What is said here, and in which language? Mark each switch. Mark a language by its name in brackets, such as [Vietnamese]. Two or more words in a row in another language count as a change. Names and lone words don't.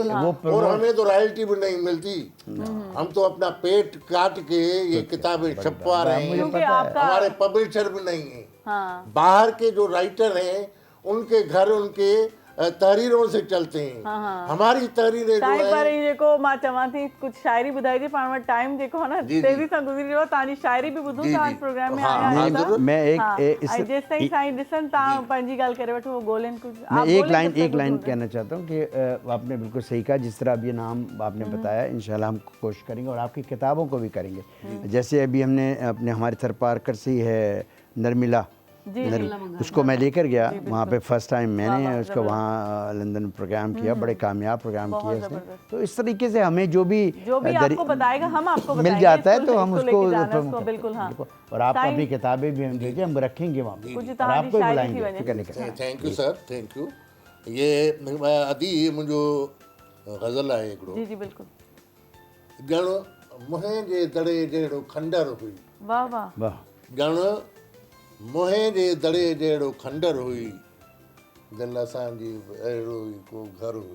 [Urdu] اور ہمیں تو رائلٹی بھی نہیں ملتی، ہم تو اپنا پیٹ کاٹ کے یہ کتابیں چھپوا رہے ہیں، ہمارے پبلشر بھی نہیں ہے. باہر کے جو رائٹر ہیں ان کے گھر ان کے تحریروں سے چلتے ہیں. ہماری تحریریں جو ہے [Sindhi] पर जेको मां चवां थी कुछ शायरी ॿुधाई थी, पाण वटि टाइम जेको है ना तेज़ी सां गुज़री वियो, तव्हांजी शायरी बि ॿुधूं था प्रोग्राम में आया। [Urdu] میں ایک [Sindhi] जेसि ताईं साईं ॾिसनि तव्हां पंहिंजी ॻाल्हि करे वठो, वो ॻोल्हनि कुछ। [Urdu] میں ایک لائن کہنا چاہتا ہوں کہ آپ نے بالکل صحیح کہا، جس طرح اب یہ نام آپ نے بتایا ان شاء اللہ ہم کوشش کریں گے اور آپ کی کتابوں کو بھی کریں گے. جیسے ابھی ہم نے ہمارے تھرپارکر سے ہی ہے نرملا، اس کو میں لے کر گیا وہاں پے [English] first time [Urdu] میں نے اس کو وہاں لندن میں پروگرام کیا، بڑے کامیاب پروگرام کیے اس نے. تو اس طریقے سے ہمیں جو بھی آپ کو بتائے گا ہم آپ کو مل جاتا ہے تو ہم اس کو بالکل۔ ہاں, اور آپ اپنی کتابیں بھی ہم دیں گے، ہم رکھیں گے وہاں پے اور آپ کو بلائیں گے. [English] thank you sir, thank you. [Sindhi] ये अदी मुंहिंजो गज़ल आहे हिकिड़ो। [Urdu] جی جی بالکل. [Sindhi] ॼण मुंहिं जे दड़े जहिड़ो खंडर हुई, वाह वाह वाह, ॼण मुंहिं जे दड़े जहिड़ो खंडर हुई, दिलि असांजी अहिड़ो ई को घर हुई।